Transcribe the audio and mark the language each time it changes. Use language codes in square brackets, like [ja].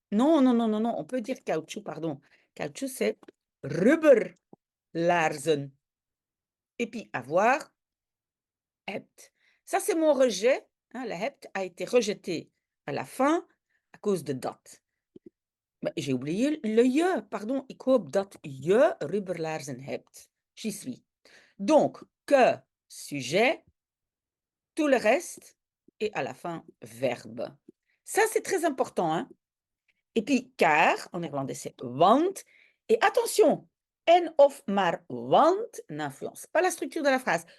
[fr] Non, non, non, non, non, on peut dire caoutchouc, pardon. Caoutchouc, c'est rubberlaarzen. Et puis, avoir, hebt. Ça, c'est mon rejet. Hein, le hebt a été rejeté à la fin à cause de dat. Mais j'ai oublié le je, pardon. [nl] Ik hoop dat je rubberlaarzen hebt. [fr] J'y suis. Donc, que, sujet, tout le reste, et à la fin, verbe. Ça, c'est très important, hein? Et puis, car, en néerlandais, c'est want. Et attention, en of maar want n'influence pas la structure de la phrase.